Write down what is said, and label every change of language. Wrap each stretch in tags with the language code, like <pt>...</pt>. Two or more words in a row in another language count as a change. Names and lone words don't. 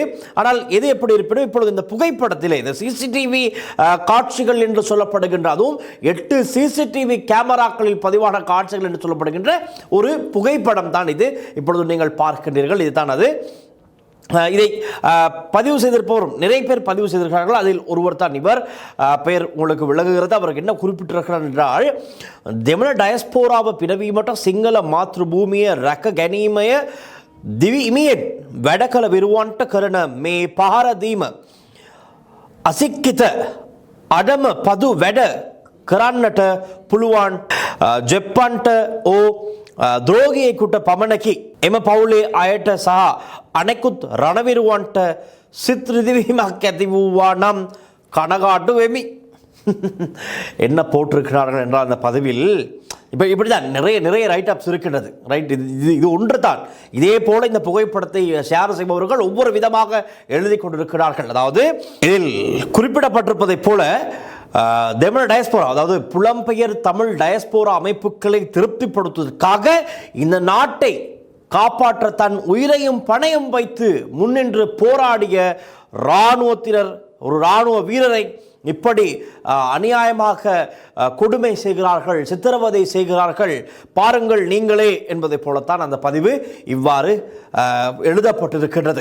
<ta>ஆனால் எது எப்படி இருப்பினும் இப்பொழுது இந்த புகைப்படத்திலே இந்த சிசிடிவி காட்சிகள் என்று சொல்லப்படுகின்ற, அதுவும் 8 சிசிடிவி கேமராக்களில் பதிவான காட்சிகள் என்று சொல்லப்படுகின்ற ஒரு புகைப்படம் தான் இது. இப்பொழுது நீங்கள் பார்க்கின்றீர்கள். இதுதான் அது. இதை பதிவு செய்திருப்பவரும் நிறைய பேர் பதிவு செய்திருக்கிறார்கள். அதில் ஒருவர் தான் இவர். பெயர் உங்களுக்கு விளங்குகிறது. அவருக்கு என்ன குறிப்பிட்டிருக்கிறார் என்றால்,</ta> <si>දෙමළ ඩයස්පෝරාව පිනවීමට සිංහල මාතෘභූමිය රැක ගැනීමය දිවි ඉමියෙන් වැඩ කළ විරුවන්ට කරන මේ පහර දීම අසික්කිත අඩම පදු වැඩ කරන්නට පුළුවන් ජෙප්පන්ට ඕ ද්‍රෝගියෙකුට පමණකි. එම පවුලේ අයට සහ අනෙකුත් රණවිරුවන්ට සිත් රිදවීමක් ඇති වූවා නම් කනගාටු වෙමි.</si> <ta>என்ன போட்டிருக்கிறார்கள் என்றால், அந்த பதிவில் இப்படிதான் நிறைய</ta> <en>write ups</en> <ta>இருக்கின்றது. ரைட், இது ஒன்று தான். இதே போல இந்த புகைப்படத்தை ஷேர் செய்பவர்கள் ஒவ்வொரு விதமாக எழுதி கொண்டிருக்கிறார்கள். அதாவது இதில் குறிப்பிடப்பட்டிருப்பதை போல தெமழ டயஸ்போரா, அதாவது புலம்பெயர் தமிழ் டயஸ்போரா அமைப்புகளை திருப்திப்படுத்துவதற்காக இந்த நாட்டை காப்பாற்ற தன் உயிரையும் பணையும் வைத்து முன்னின்று போராடிய இராணுவத்தினர், ஒரு இராணுவ வீரரை இப்படி அநியாயமாக கொடுமை செய்கிறார்கள், சித்திரவதை செய்கிறார்கள், பாருங்கள் நீங்களே என்பதை போலத்தான் அந்த பதிவு இவ்வாறு எழுதப்பட்டிருக்கின்றது.</ta>